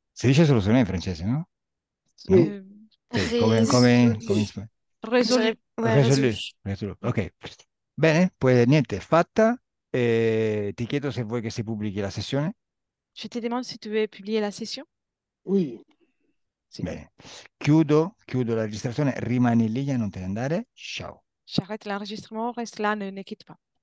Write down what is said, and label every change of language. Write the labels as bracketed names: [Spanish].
[Italian] Si dice soluzione in francese, no? [French] Oui. Euh, [Italian] Sì, [French] Résolu. Résolu. Ouais, Résolu. résolu. Résolu. [Italian] Ok. Bene, poi niente, fatta. Ti chiedo se vuoi che si pubblichi la sessione. [French] Je te demande si tu veux publier la session. Oui. [Italian] Sì. Bene. Chiudo la registrazione, rimani lì e non te ne andare. Ciao. [French] J'arrête l'enregistrement, reste là, ne quitte pas.